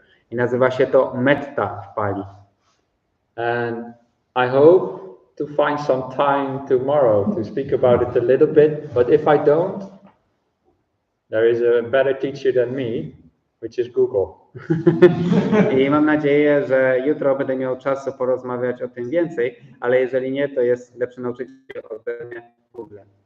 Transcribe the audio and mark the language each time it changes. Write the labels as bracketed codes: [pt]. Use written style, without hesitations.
[pl] I nazywa się to metta w Pali. [en] And I hope to find some time tomorrow to speak about it a little bit, but if I don't, there is a better teacher than me, which is Google. [pl] I mam nadzieję, że jutro będę miał czasu porozmawiać o tym więcej, ale jeżeli nie, to jest lepszy nauczyciel ode mnie Google.